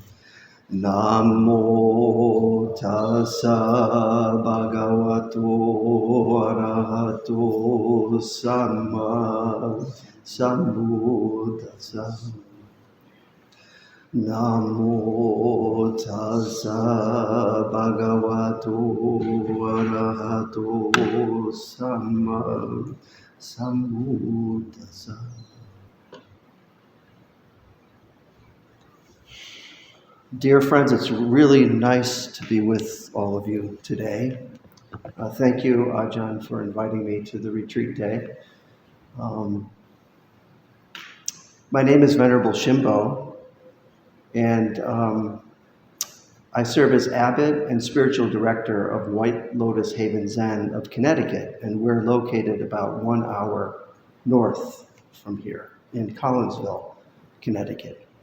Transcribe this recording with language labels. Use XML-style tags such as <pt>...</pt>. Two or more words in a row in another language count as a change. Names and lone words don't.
<pi>Namo tassa bhagavato arahato samma sambuddhassa. Namo tassa bhagavato arahato samma sambuddhassa.</pi> <en>Dear friends, it's really nice to be with all of you today. Thank you, Ajahn, for inviting me to the retreat day. My name is Venerable Shim Bo, and I serve as abbot and spiritual director of White Lotus Haven Zen of Connecticut, and we're located about 1 hour north from here in Collinsville, Connecticut.</en>